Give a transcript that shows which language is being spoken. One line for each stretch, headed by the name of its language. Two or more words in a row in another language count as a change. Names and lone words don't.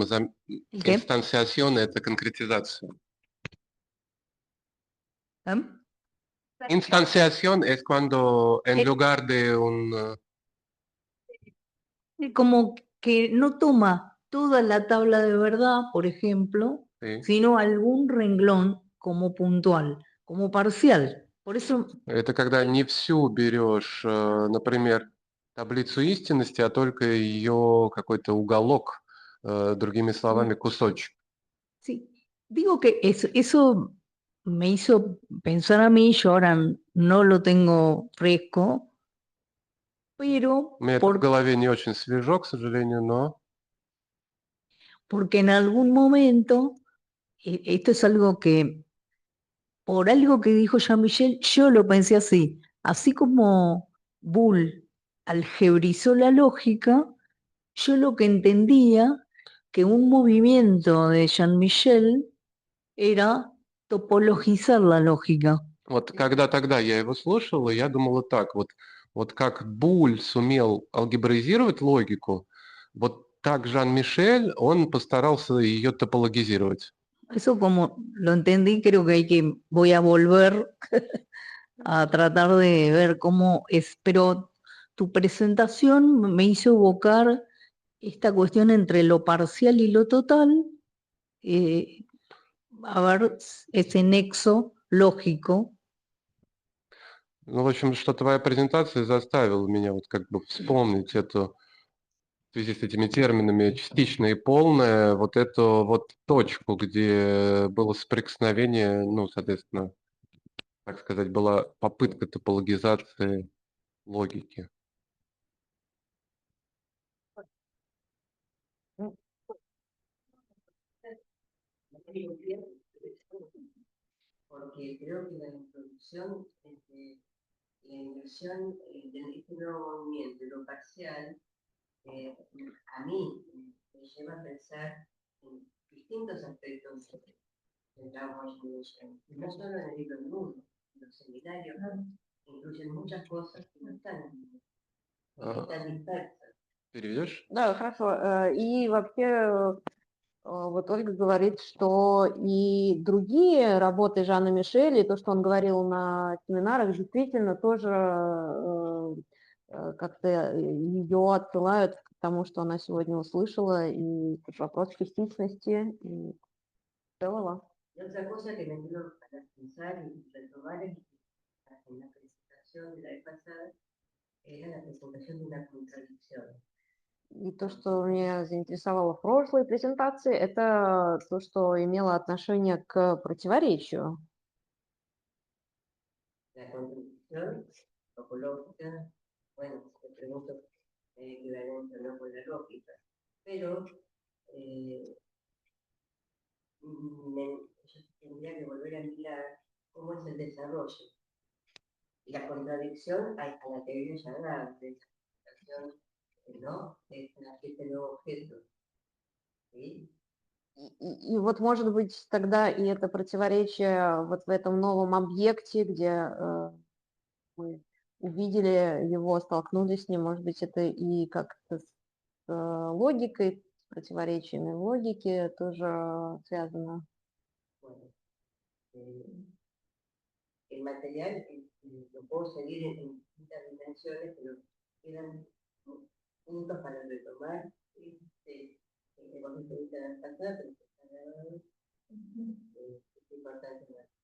Spanish: ¿Qué?
Russian: инстанциаción, это конкретизация.
Spanish: Instanciación es cuando en lugar de un... Como que no toma toda la tabla de verdad, por ejemplo, Sí. sino algún renglón como puntual, como parcial. Por eso,
Russian: Это когда не всю берешь, например, таблицу истинности, а только ее какой-то уголок, другими словами, кусочек.
Spanish: sí, digo que eso me hizo pensar a mí, yo ahora no lo tengo fresco, pero
Russian: У меня это в голове не очень свежо, к сожалению, но
Spanish: porque en algún momento, esto es algo que, por algo que dijo Jean-Michel, yo lo pensé así como Bull algebrizó la lógica, yo lo que entendía que un movimiento de Jean-Michel era topologizar la lógica.
Russian: вот когда тогда я его слушал, и я думал вот так, вот как Буль сумел алгебраизировать логику, вот так Жан-Мишель, он постарался ее топологизировать.
Spanish: Eso como lo entendí, creo que voy a volver a tratar de ver cómo es, pero tu presentación me hizo evocar esta cuestión entre lo parcial y lo total, a ver ese nexo lógico.
Russian: Ну, в общем, что твоя презентация заставила меня вот как бы вспомнить эту, в связи с этими терминами частичное и полное, вот эту вот точку, где было соприкосновение, ну, соответственно, так сказать, была попытка топологизации логики.
Spanish: Porque creo que la introducción, la inversión de este nuevo movimiento, lo parcial, a mí me lleva a pensar en distintos aspectos del Downward Evolution, y no solo en el libro del mundo, los seminarios incluyen muchas cosas que no están en el libro, que están dispersas.
Russian: Переведешь? Да, хорошо. И вообще, вот Ольга говорит, что и другие работы Жана Мишеля, и то, что он говорил на семинарах, действительно тоже как-то ее отсылают к тому, что она сегодня услышала, и вопрос частичности и целого.
Spanish: Y otra cosa que me quiero pensar y retomar en la presentación de la vez pasada era la presentación de una contradicción.
Russian: И то, что меня заинтересовало в прошлой презентации, это то, что имело отношение к противоречию.
Spanish: La contradicción topológica, bueno, te pregunto equivalente o no con la lógica, pero yo tendría que volver a mirar cómo es el desarrollo. Y la contradicción a la teoría ya de esa presentación, ¿no? De este nuevo objeto. ¿Sí?
Russian: И вот, может быть, тогда и это противоречие вот в этом новом объекте, где мы увидели его, столкнулись с ним, может быть, это и как-то с логикой, с противоречиями в логике тоже связано.
Spanish: Bueno, el material lo puedo seguir en distintas dimensiones, pero quedan puntos para retomar. Hemos visto la vez pasada, pero está grabado. Es importante ver.